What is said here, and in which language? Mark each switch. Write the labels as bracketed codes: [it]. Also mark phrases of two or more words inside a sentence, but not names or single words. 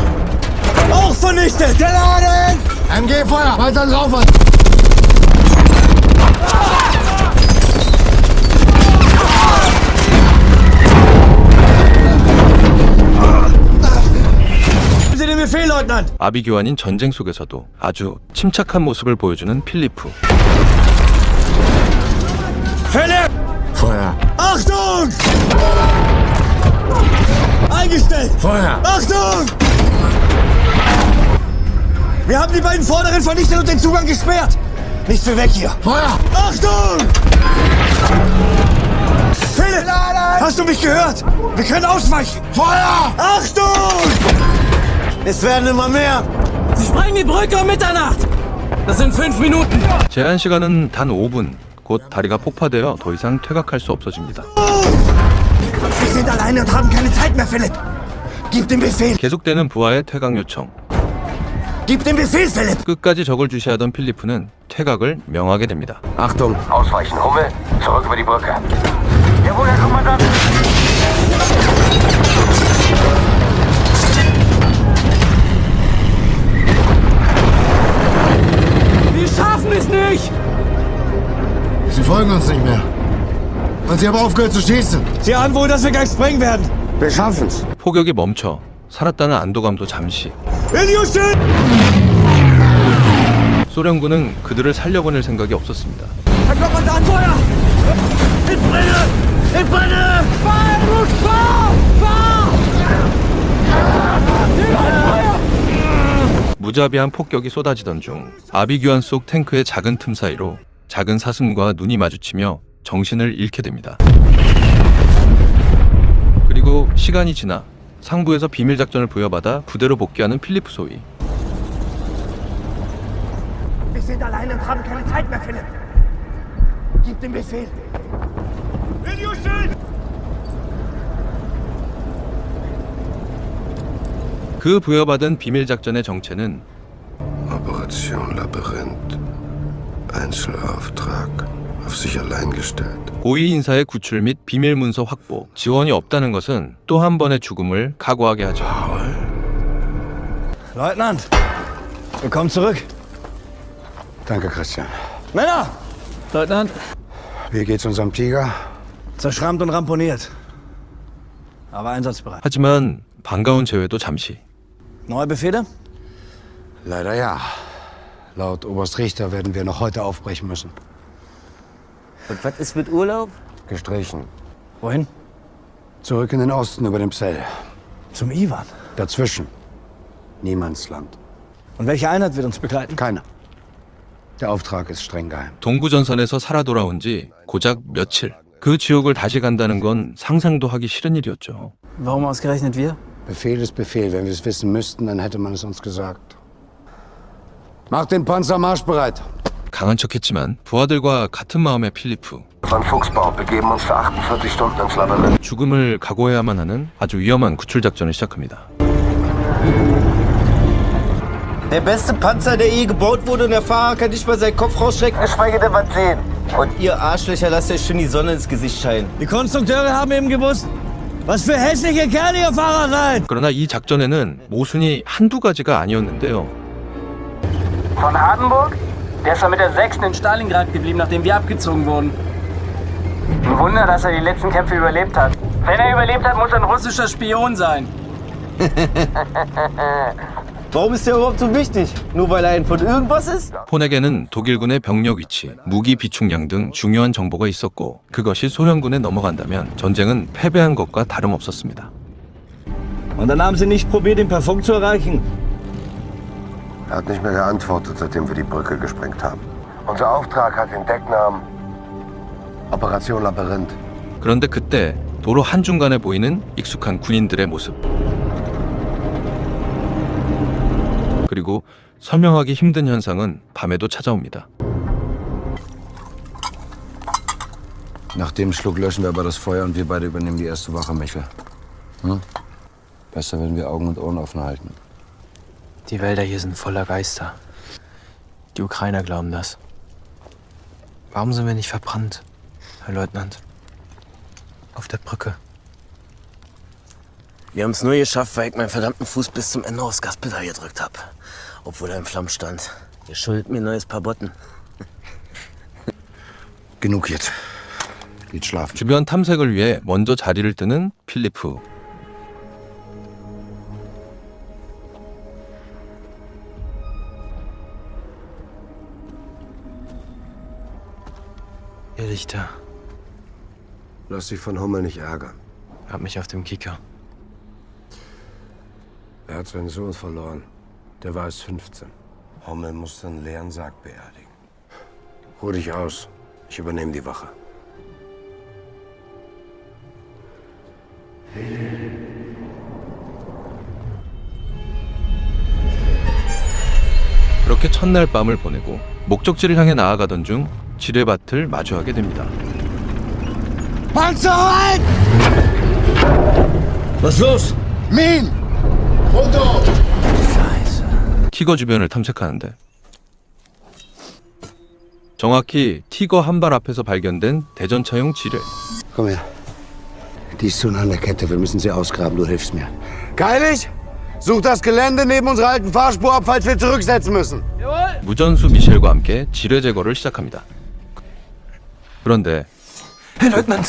[de] Auch vernichtet! Geladen! MG Feuer! Weiter drauf! den Befehl, Leutnant! [ko] 아비규환인 전쟁 속에서도 아주 침착한 모습을 보여주는 필리프. [de] Philipp! Feuer! Achtung! Eingestellt! Feuer! Achtung! Wir haben die beiden vorderen vernichtet und den Zugang gesperrt! Nichts für weg hier! Feuer! Achtung! Philipp! Hast du mich gehört? Wir können ausweichen! Feuer! Achtung! Es werden immer mehr! Sie sprengen die Brücke um Mitternacht! Das sind 5 Minuten! [ko] 제한 시간은 단 5분. 곧 다리가 폭파되어 더 이상 퇴각할 수 없어집니다. [de] Wir sind alleine und haben keine Zeit mehr, Philipp! Gib den Befehl! [ko] 계속되는 부하의 퇴각 요청. [de] Gib den Befehl, Philipp! [ko] 끝까지 적을 주시하던 필리프는 퇴각을 명하게 됩니다. [de] Achtung! Ausweichen, Hummel! Zurück über die Brücke! Jawohl, Herr Kommandant! Wir schaffen es nicht! Sie folgen uns nicht mehr. Und Sie haben aufgehört zu schießen. Sie ahnen wohl, dass wir gleich sprengen werden. Wir schaffen's. [ko] 폭격이 멈춰 살았다는 안도감도 잠시. 소련군은 그들을 살려보낼 생각이 없었습니다. [de] Herr Kommandant, Feuer! Ich brenne! Ich brenne! Fahr, Rutsch, fahr! Fahr! [ko] 무자비한 폭격이 쏟아지던 중 아비규환 속 탱크의 작은 틈 사이로 작은 사슴과 눈이 마주치며 정신을 잃게 됩니다. 그리고 시간이 지나 상부에서 비밀 작전을 부여받아 부대로 복귀하는 필리프 소위. [de] Wir sind alleine und haben keine Zeit mehr, Philipp. Gib den Befehl. [ko] 그 부여받은 비밀 작전의 정체는 [de] Operation Labyrinth. Einzelauftrag. Auf sich allein gestellt. [ko] 고위 인사의 구출 및 비밀 문서 확보, 지원이 없다는 것은 또 한 번의 죽음을 각오하게 하죠. [de] Leutnant, willkommen zurück. Danke, Christian. Männer! Leutnant. Wie geht's unserem Tiger? Zerschrammt und ramponiert. Aber einsatzbereit. [ko] 하지만 반가운 재회도 잠시. [de] Neue Befehle? Leider ja. Laut Oberst Richter werden wir noch heute aufbrechen müssen. Und was ist mit Urlaub? Gestrichen. Wohin? Zurück in den Osten über den Psell. Zum Iwan. Dazwischen. Niemandsland. Und welche Einheit wird uns begleiten? Keine. Der Auftrag ist streng geheim. [ko] 동부전선에서 살아 돌아온 지 고작 며칠. 그 지옥을 다시 간다는 건 상상도 하기 싫은 일이었죠. [de] Warum ausgerechnet wir? Befehl ist Befehl. Wenn wir es wissen müssten, dann hätte man es uns gesagt. Macht den Panzer marschbereit. [ko] 강한 척했지만 부하들과 같은 마음의 필리프. [de] Von Fuchsbau begeben uns für 48 Stunden ins Labyrinth. [ko] 죽음을 각오해야만 하는 아주 위험한 구출 작전을 시작합니다. [de] Der beste Panzer, der je gebaut wurde und der Fahrer kann nicht mal seinen Kopf rausstrecken. Geschweige denn was sehen. Und ihr Arschlöcher lasst euch schon die Sonne ins Gesicht scheinen. Die Konstrukteure haben eben gewusst, was für hässliche Kerle ihr Fahrer seid. [ko] 그러나 이 작전에는 모순이 한두 가지가 아니었는데요. [de] Von Hardenburg? Der ist ja mit der 6. in Stalingrad geblieben, nachdem wir abgezogen wurden. Ein Wunder, dass er die letzten Kämpfe überlebt hat. Wenn er überlebt hat, muss er ein russischer Spion sein. Warum ist der überhaupt so wichtig? Nur weil er ein von irgendwas ist? [ko] 폰에게는 독일군의 병력 위치, 무기 비축량 등 중요한 정보가 있었고 그것이 소련군에 넘어간다면 전쟁은 패배한 것과 다름없었습니다. [de] Und dann haben sie nicht probiert, ihn per Funk zu erreichen. Er hat nicht mehr geantwortet, seitdem wir die Brücke gesprengt haben. Unser Auftrag hat den Decknamen Operation Labyrinth. [ko] 그런데 그때 도로 한중간에 보이는 익숙한 군인들의 모습. 그리고 설명하기 힘든 현상은 밤에도 찾아옵니다. [de] Nach dem Schluck löschen wir aber das Feuer und wir beide übernehmen die erste Wache, Michel. Hm? Besser, wenn wir Augen und Ohren offen halten. Die Wälder hier sind voller Geister. Die Ukrainer glauben das. Warum sind wir nicht verbrannt, Herr Leutnant? Auf der Brücke. Wir haben es nur geschafft, weil ich meinen verdammten Fuß bis zum Ende aufs Gaspedal gedrückt habe. Obwohl er im Flammen stand. Ihr schuldet mir ein neues Paar Botten. Genug jetzt. Geht schlafen. [ko] 주변 탐색을 위해 먼저 자리를 뜨는 필리프. [de] Ihr Lichter. Lass dich von Hummel nicht ärgern. Hab mich auf dem Kicker. Er hat seinen Sohn verloren. Der war erst 15. Hummel musste einen leeren Sarg beerdigen. Ruh dich aus. Ich übernehme die Wache. [ko] 그렇게 첫날 밤을 보내고 목적지를 향해 나아가던 중 지뢰밭을 마주하게 됩니다. [de] Panzer ein! Was los? Min! Runter! [ko] 티거 주변을 탐색하는데 정확히 티거 한 발 앞에서 발견된 대전차용 지뢰. [de] Komm her. Die ist zu nah an der Kette. Wir müssen sie ausgraben. Du hilfst mir. Geilig! Such das Gelände neben unserer alten Fahrspur ab, falls wir zurücksetzen müssen. [ko] 무전수 미셸과 함께 지뢰 제거를 시작합니다. 그런데 [de] Herr Leutnant!